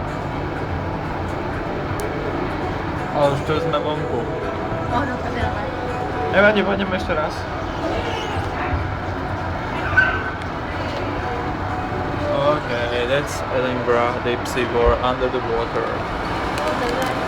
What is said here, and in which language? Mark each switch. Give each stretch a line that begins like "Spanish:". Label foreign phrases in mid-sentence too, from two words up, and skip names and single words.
Slovak: Ale už to sme vonku. Do prdele. Nevadí, pôjdeme ešte raz.
English: Okay, that's Edinburgh Deep Sea Bore Under the Water.